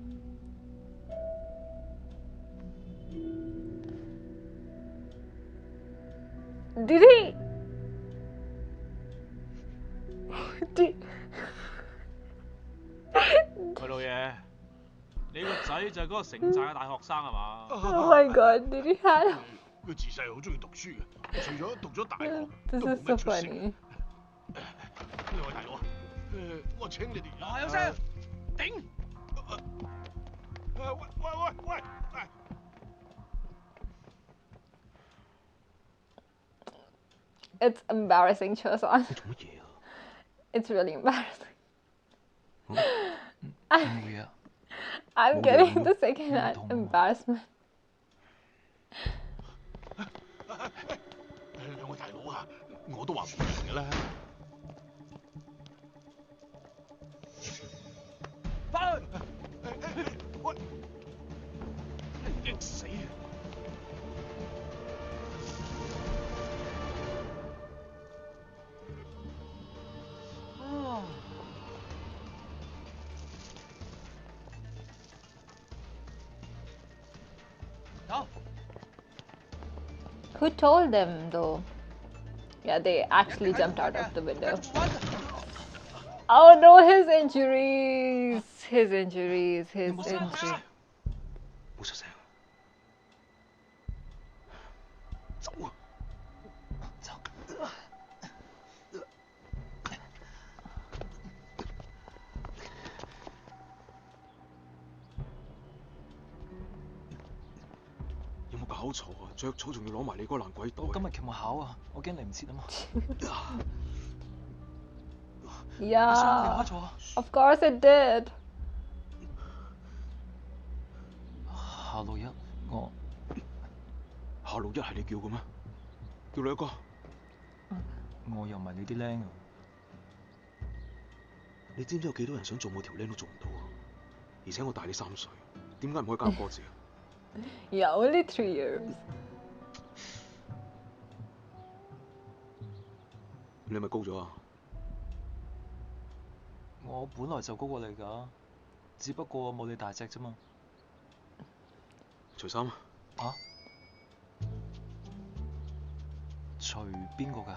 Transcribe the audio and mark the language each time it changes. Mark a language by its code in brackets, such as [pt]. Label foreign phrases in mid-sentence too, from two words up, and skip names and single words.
[en] Did he? Did... [yue] 喂，老爺，你個仔就係嗰個城寨嘅大學生係嘛？ [en] Oh my god, did he have? [yue] 佢自細好中意讀書嘅，除咗讀咗大學， [en] This [yue] 都冇 [en] is [yue] 咩 [en] so [yue] 出息。 [en] funny. [yue] 兩位大佬啊，我請你哋。嗱，有聲，頂！喂！ [en] It's embarrassing, Choson. [yue] 你做乜嘢啊？ [en] It's really embarrassing. [yue] 冇嘢啊。 [en] I'm Oh, getting yeah. the second-hand embarrassment. [yue] 兩位大佬啊，我都話唔明㗎啦。翻去！喂，激死啊！走！ [en] Who told them though? Yeah, they actually jumped out of the window. Oh no, his injuries! His injuries, his injuries. [yue] 冇出聲。走啊！走。有冇搞錯啊？着草仲要攞埋你嗰個爛鬼袋。我今日期末考啊，我驚嚟唔切啊嘛。 [en] Yeah, [yue] 離開咗啊。 [en] of course it did. [yue] 下路一我下路一係你叫嘅咩？叫你一個。我又唔係你啲僆啊。你知唔知有幾多人想做我條僆都做唔到啊？而且我大你3歲，點解唔可以加個字啊？ [en] Yeah, only 3 years. [yue] 你係咪高咗啊？我本來就高過你㗎，只不過冇你大隻啫嘛。除衫啊！啊？除邊個㗎？